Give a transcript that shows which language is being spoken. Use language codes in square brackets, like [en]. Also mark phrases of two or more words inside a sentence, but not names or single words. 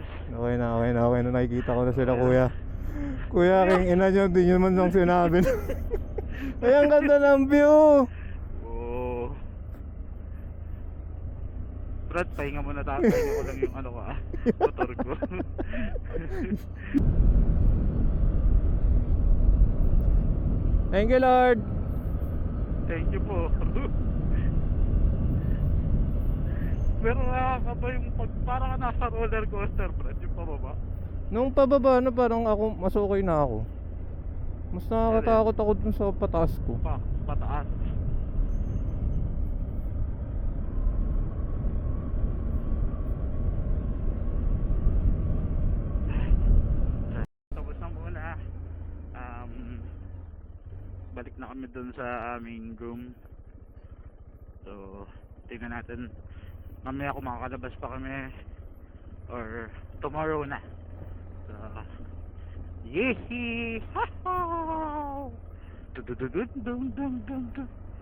[tl] Okay na, okay na, okay na. Nakikita ko na sila, kuya. Kuya, king ina nyo, di nyo man lang sinabi. Ay, ang ganda ng view! Oo. Brad, pahinga muna tayo. Pahinga ko lang yung ano ko motor ko. Thank you, Lord! [en] Thank you po. [tl] Pero nakakaba yung parang ka nasa [en] roller coaster, [tl] Brad, yung pababa. Nung pababa na parang ako, mas okay na ako. Mas nakakatakot ako dun sa pataas ko. Pataas. Tapos na muna. Balik na kami dun sa aming room. So, tingnan natin. Mamaya kung makakalabas pa kami or tomorrow na. So, yehey! Ha ha! Dun dun dun dun dun dun dun.